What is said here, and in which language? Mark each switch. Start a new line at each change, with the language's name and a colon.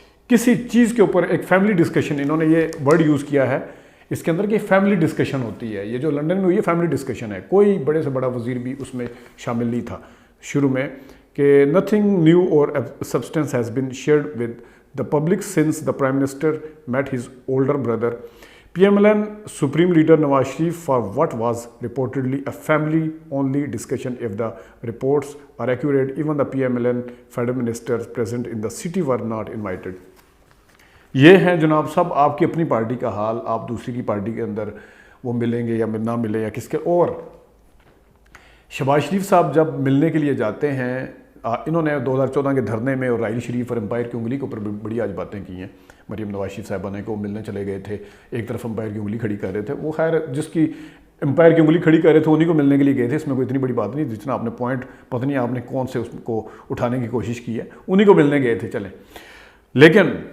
Urdu: کسی چیز کے اوپر ایک فیملی ڈسکشن، انہوں نے یہ ورڈ یوز کیا ہے اس کے اندر کہ فیملی ڈسکشن ہوتی ہے، یہ جو لنڈن میں ہوئی ہے فیملی ڈسکشن ہے، کوئی بڑے سے بڑا وزیر بھی اس میں شامل نہیں تھا شروع میں، کہ
English: nothing new or substance has been shared with the public since the Prime Minister met his older brother. PMLN Supreme Leader Nawaz Sharif for what was reportedly a family-only discussion. If the reports are accurate, even the PMLN federal ministers present in the city were not invited.
Urdu: یہ ہیں جناب صاحب آپ کی اپنی party کا حال، آپ دوسری کی پارٹی کے اندر وہ ملیں گے یا نہ ملیں یا کس کے، اور شہباز شریف صاحب جب ملنے کے لیے جاتے ہیں، انہوں نے 2014 کے دھرنے میں اور راحیل شریف اور امپائر کی انگلی کے اوپر بڑی آج باتیں کی ہیں، مریم نواز شریف صاحبہ نے، کہ وہ ملنے چلے گئے تھے، ایک طرف امپائر کی انگلی کھڑی کر رہے تھے، وہ خیر جس کی امپائر کی انگلی کھڑی کر رہے تھے انہیں کو ملنے کے لیے گئے تھے، اس میں کوئی اتنی بڑی بات نہیں، جتنا آپ نے پوائنٹ پتہ نہیں آپ نے کون سے اس کو اٹھانے کی کوشش کی ہے، انہیں کو ملنے گئے تھے چلیں۔ لیکن